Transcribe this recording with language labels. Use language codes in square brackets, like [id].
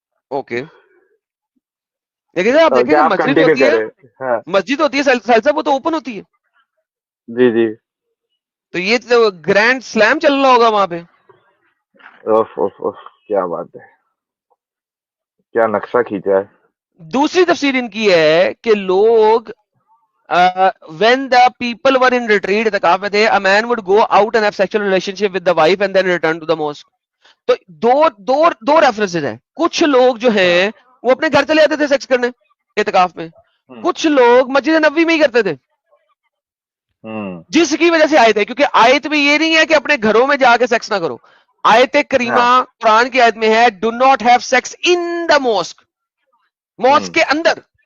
[ur] Okay. لیکن آپ دیکھیں جو کیا آپ مسجد کنٹینیو ہوتی ہے، کریں؟ ہاں مسجد ہوتی ہے ساحل صاحب، وہ تو اوپن ہوتی ہے. جی جی. تو یہ تو گرینڈ سلام چل رہا ہوگا وہاں پہ. اوف اوف اوف، کیا بات ہے، کیا نقشہ کھینچا ہے. دوسری تفسیر ان کی ہے کہ لوگ [en] when the people were in retreat [ur] اعتکاف میں تھے, [en] a man would go out and have sexual relationship with the wife and then return to the mosque. [ur] تو دو ریفرنسز ہیں. کچھ لوگ جو ہیں وہ اپنے گھر چلے آتے تھے سیکس کرنے اعتکاف میں, کچھ لوگ مسجد نبوی میں ہی کرتے تھے, جس کی وجہ سے آیت ہے, کیونکہ آیت میں یہ نہیں ہے کہ اپنے گھروں میں جا کے سیکس نہ کرو. آیت کریمہ قرآن کی آیت میں ہے [en] do not have sex in the mask, [ur] mask کے اندر.